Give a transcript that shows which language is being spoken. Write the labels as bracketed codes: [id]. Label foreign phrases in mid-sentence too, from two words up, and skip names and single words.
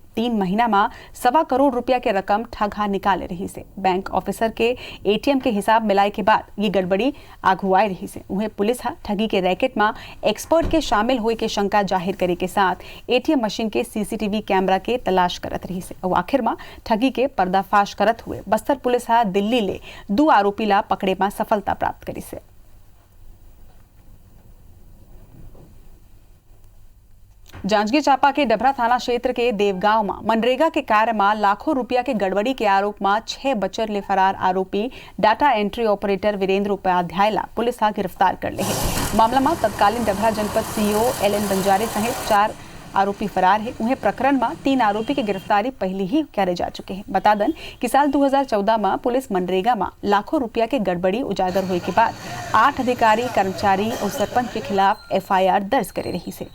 [hne] 3 महीना में 1.25 करोड़ रुपया के रकम ठगा निकाले रही से। बैंक ऑफिसर के एटीएम के हिसाब मिलाए के बाद ये गड़बड़ी अगुआए रही से। उन्हें पुलिस हा ठगी के रैकेट में एक्सपर्ट के शामिल हुए के शंका जाहिर करे के साथ एटीएम मशीन के सीसीटीवी कैमरा के तलाश करत रही से। और आखिर में ठगी के पर्दाफाश करत हुए बस्तर पुलिस हा दिल्ली ले 2 आरोपी ला पकड़े में सफलता प्राप्त करी से। जांजगीर चांपा के डभरा थाना क्षेत्र के देवगांव में मनरेगा के कार्य में लाखों रुपया के गड़बड़ी के आरोप में 6 बचर ले फरार आरोपी डाटा एंट्री ऑपरेटर वीरेंद्र उपाध्याय ला पुलिस हा गिरफ्तार कर ले है। मामला में तत्कालीन डभरा जनपद सीईओ एलएन बंजारे सहित 4 आरोपी फरार है। उन्हें प्रकरण में 3 आरोपी की गिरफ्तारी पहले ही करे जा चुके हैं। बता दें कि साल 2014 में पुलिस मनरेगा में लाखों रुपया के गड़बड़ी उजागर हुए के बाद 8 अधिकारी, कर्मचारी और सरपंच के खिलाफ एफआईआर दर्ज करे रही से।